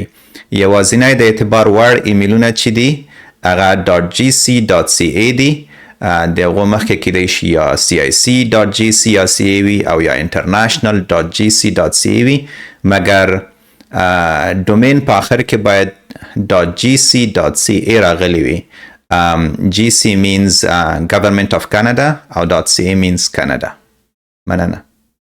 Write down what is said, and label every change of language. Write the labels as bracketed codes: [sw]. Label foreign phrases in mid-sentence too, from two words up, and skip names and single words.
[ps] یوازینی د اعتبار وړ ایمیلونه چې دي هغه .gc.ca دی د هغو مخکې کیدی شي یا CIC.GC.Ca وي او یا international.gc.ca وي مګر ډومین په آخر کې باید .gc.ca راغلی وي. [en] GC means Government of Canada او .ca means Canada. [ps] مننه.